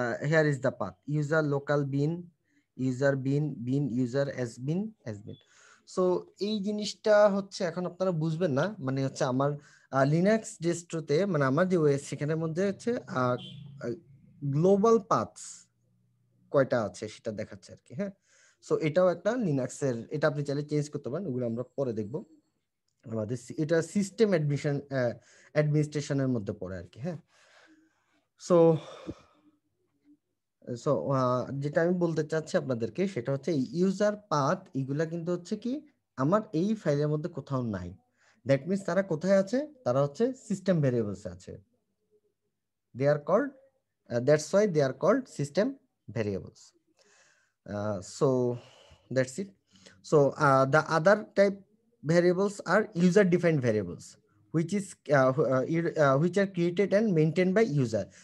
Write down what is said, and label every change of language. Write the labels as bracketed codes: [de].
[en] Here is the path: user local bin, user bin, bin user has been. [bn] So এই জিনিসটা হচ্ছে এখন আপনারা বুঝবেন না, মানে হচ্ছে আমার লিনাক্স ডিস্ট্রোতে, মানে আমার যে ওএস সেখানের মধ্যে হচ্ছে গ্লোবাল পাথস কয়টা আছে সেটা দেখাচ্ছে আর কি। হ্যাঁ, সো এটাও একটা লিনাক্সের, এটা আপনি চাইলে চেঞ্জ করতে পারেন, ওগুলো আমরা পরে দেখবো। আমাদের এটা সিস্টেম অ্যাডমিনিস্ট্রেশনের মধ্যে পড়ে আর কি। হ্যাঁ, সো সো যেটা আমি বলতে চাচ্ছি আপনাদেরকে সেটা হচ্ছে ইউজার পাথ, এগুলা কিন্তু হচ্ছে কি আমার এই ফাইলের মধ্যে কোথাও নাই। [en] that means [bn] তারা কোথায় আছে, তারা হচ্ছে সিস্টেম ভ্যারিয়েবলস আছে। [en] They are called, that's why they are called system variables. So that's it. So the other type variables are user defined variables, which is which are created and maintained by user.